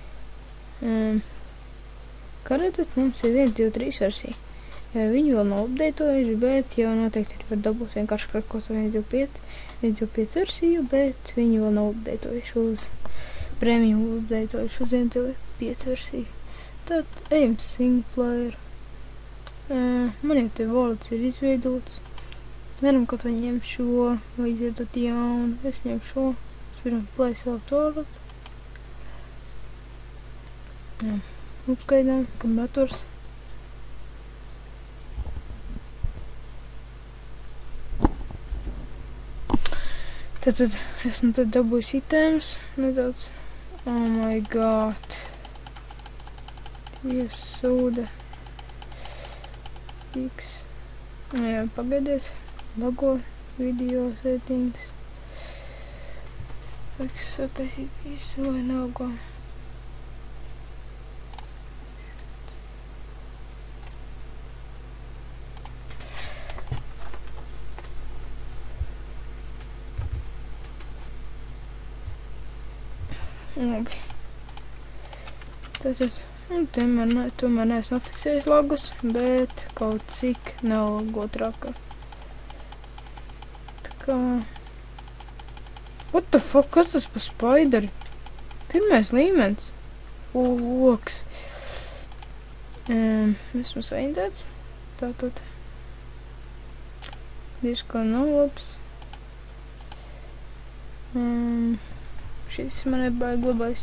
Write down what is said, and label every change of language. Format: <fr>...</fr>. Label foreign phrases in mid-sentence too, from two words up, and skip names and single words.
<lv>Kā redzat, mums ir 1.2.3 versija. Viņi vēl nav updatējuši, bet jau noteikti var dabūt vienkārši krakot 1.2.5 versiju, bet viņi vēl nav updatējuši uz premium updatējuši uz 1.2.5 versiju. Tad ejam</lv> <en>single player.</en> <lv>Man jau te wallets ir izveidots. Varam kaut vai ņemt šo, vai izveidot jaunu. Es ņemu šo. Spiežam</lv> <en>play select wallet.</en> <lv>Jā, uzgaidām, kamēr atvers. Tātad esmu tad dabūjis items nedaudz.</lv> <en>Oh my god.</en> <lv>Iesūda. X. Jā, pagaidiet.</lv> <en>Logo, video settings.</en> <lv>Vajag sataisīt visu, lai nav logo. Labi. Tātad, tomēr neesmu nofiksējis logus, bet kaut cik nelogo traka. Tā kā...</lv> <en>What the fuck,</en> <lv>kas tas pa spaideri? Pirmais līmenis. Loks. Esmu saindēts. Tātad. Diezko nav labs. Šis man nebaigi labais.</lv>